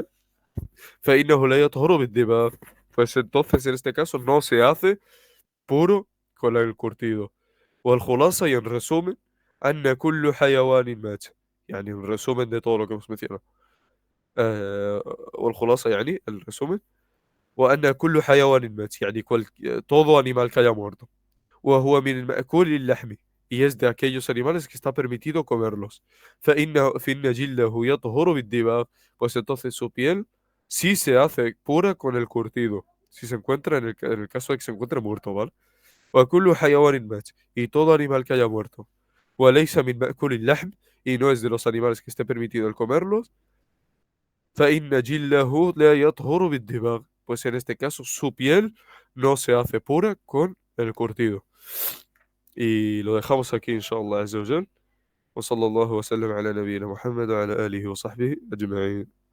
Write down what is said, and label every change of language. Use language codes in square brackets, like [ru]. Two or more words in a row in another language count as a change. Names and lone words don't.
[ar] فإنه لا يطهر بالدماغ. [es] Pues entonces en este caso no se hace puro con el curtido. [ar] والخلاصة [es] y en resumen [ar] أن كل حيوان مات. [es] En resumen de todo lo que hemos mencionado. [ar] آه والخلاصة [es] el resumen [ar] وأن كل حيوان مات [es] todo animal que haya muerto. [ar] وهو من المأكول اللحم, [es] y es de aquellos animales que está permitido comerlos. [ar] فإن جلده يطهر بالدماغ, [es] pues entonces su piel sí se hace pura con el curtido, si se encuentra en el caso de que se encuentre muerto, ¿vale? [ar] وكل حيوان مات, [es] y todo animal que haya muerto. [ar] وليس من مأكول اللحم, [es] y no es de los animales que esté permitido el comerlos. [ar] فإن جلده لا يطهر بالدماغ, [es] pues en este caso su piel no se hace pura con el curtido. Y lo dejamos aquí, [ar] إن شاء الله عز وجل. وصلى الله وسلم على نبينا محمد وعلى آله وصحبه أجمعين.